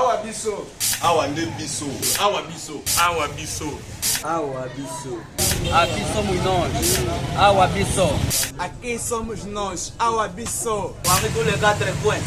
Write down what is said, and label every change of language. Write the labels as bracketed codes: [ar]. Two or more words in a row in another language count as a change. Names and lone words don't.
[ln] biso. Awa nde biso. Awa biso. Awa biso. Awa biso. [pt] Aqui somos nós. [ln] Awa biso. [pt] Aqui somos nós. [ln] Awa biso. [fr] Parmi tous les 4 coins.